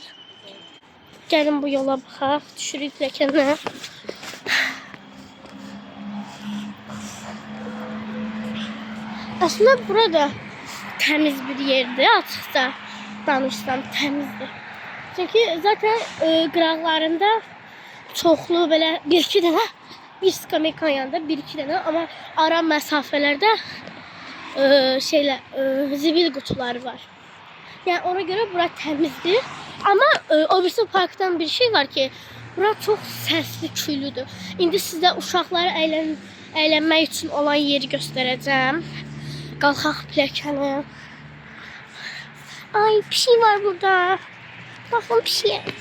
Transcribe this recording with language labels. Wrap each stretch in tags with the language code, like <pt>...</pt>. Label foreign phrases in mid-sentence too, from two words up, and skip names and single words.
<az>Gelin bu yola baxaq. Düşürük pilləkənə.</az> <tr>Aslında burada temiz bir yerdir.</tr> <az>Açıkça danışsam temizdir. Çünkü zaten qıraqlarında çoxlu belə bir-iki dənə bir skamekanın yanında bir-iki dənə,</az> <tr>ama ara mesafelerde zibil kutuları var. Yani ona göre bura temizdir. Ama o birisi parktan bir şey var ki, bura çok sesli,</tr> <az>küylüdür. İndi sizə uşaqları əylənmək üçün olan yeri göstereceğim. Qalxaq pilləkəni. Ay, bir şey var burada.</az> <tr>Bakın bir şey.</tr>